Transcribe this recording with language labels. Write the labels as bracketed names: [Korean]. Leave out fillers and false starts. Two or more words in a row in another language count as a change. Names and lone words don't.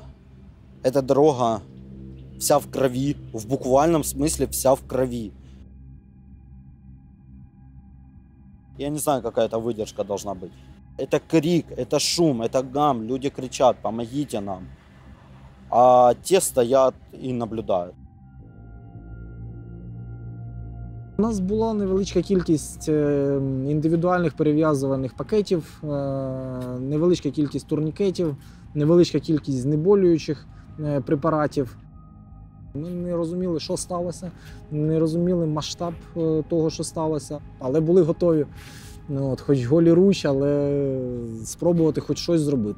[Russian] Эта дорога вся в крови, в буквальном смысле вся в крови. Я не знаю, какая это выдержка должна быть. Это крик, это шум, это гам, люди кричат: помогите нам. А те стоят і наблюдають. [Ukrainian] У нас була невеличка кількість індивідуальних перев'язувальних пакетів, невеличка кількість турнікетів, невеличка кількість знеболюючих препаратів. Ми не розуміли, що сталося, не розуміли масштаб того, що сталося, але були готові, хоч голіруч, але спробувати хоч щось зробити.